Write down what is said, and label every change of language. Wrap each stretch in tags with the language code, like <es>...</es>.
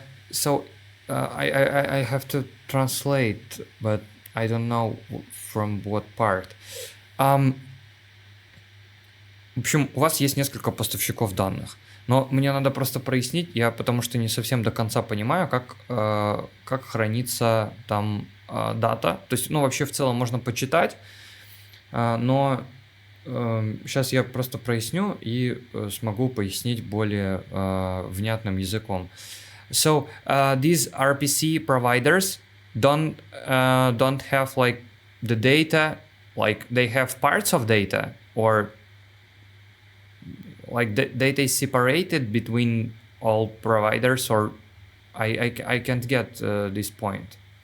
<en>So I have to translate, but I don't know from what part.</en> <ru>В общем, у вас есть несколько поставщиков данных, но мне надо просто прояснить, потому что не совсем до конца понимаю, как хранится там дата. То есть, вообще в целом можно почитать, но сейчас я просто проясню и смогу пояснить более внятным языком.</ru> <en>So these RPC providers don't have like the data, like they have parts of data, or like the data is separated between all providers, or I can't get this point.</en>